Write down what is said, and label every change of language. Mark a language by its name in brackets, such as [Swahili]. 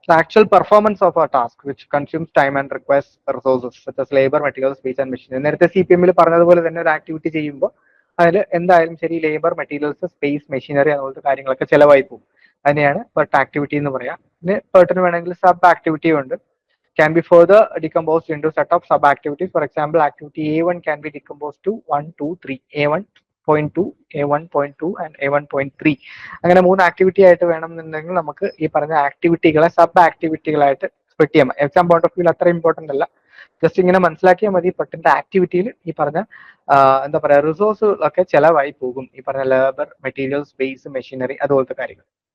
[English] Actual performance of a task which consumes time and requires resources such as labour, material, space and machine. [Malayalam] നേരത്തെ CPM പറഞ്ഞതുപോലെ തന്നെ ഒരു activity ചെയ്യുമ്പോൾ അതിൽ എന്തായാലും ശരി ലേബർ, മെറ്റീരിയൽസ്, സ്പേസ്, മെഷീനറി അതുപോലത്തെ കാര്യങ്ങളൊക്കെ ചിലവായി പോകും. അതിനെയാണ് പെർട്ട് ആക്ടിവിറ്റി എന്ന് പറയാം. പിന്നെ പെർട്ടിന് വേണമെങ്കിൽ സബ് ആക്ടിവിറ്റി ഉണ്ട്. [English] can be further decomposed into set of sub activities. For example, activity A1 can be decomposed to 1, 2, 3. A1.2, A1.2 and A1.3. [Malayalam] അങ്ങനെ 3 ആക്ടിവിറ്റി ആയിട്ട് വേണമെന്നുണ്ടെങ്കിൽ നമുക്ക് ഈ പറഞ്ഞ ആക്ടിവിറ്റികളെ സബ് ആക്ടിവിറ്റികളായിട്ട് സ്പ്ലിറ്റ് ചെയ്യാം. എക്സാം പോയിന്റ് ഓഫ് വ്യൂ അത്ര ഇമ്പോർട്ടന്റ് അല്ല, ജസ്റ്റ് ഇങ്ങനെ മനസ്സിലാക്കിയാൽ മതി. പെട്ടിന്റെ ആക്ടിവിറ്റിയിൽ ഈ പറഞ്ഞ എന്താ പറയാ റിസോഴ്സുകളൊക്കെ ചെലവായി പോകും, ഈ പറഞ്ഞ ലേബർ, മെറ്റീരിയൽ, സ്പേസ്, മെഷീനറി, അതുപോലത്തെ കാര്യങ്ങൾ.